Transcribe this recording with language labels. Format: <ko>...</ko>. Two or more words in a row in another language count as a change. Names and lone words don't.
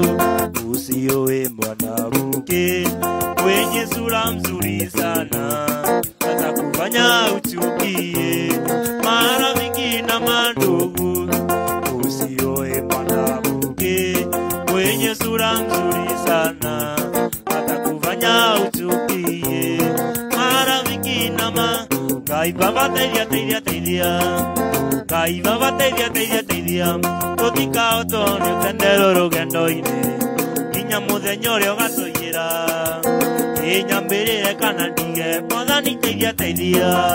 <sw>Usioe mwanamke mwenye sura mzuri sana, atakufanya uchukie marafiki na mandugu. Usioe mwanamke mwenye sura mzuri sana, atakufanya uchukie marafiki na mandugu.</sw> <ki>Ngai baba teithia teithia teithia, Ngai baba teithia teithia teithia, tutika otoni utendero rugendo-ini nginya muthenya uria ugatũiyĩra. Nyambĩrĩre kana ndige, Mwathani teithia teithia.</ki>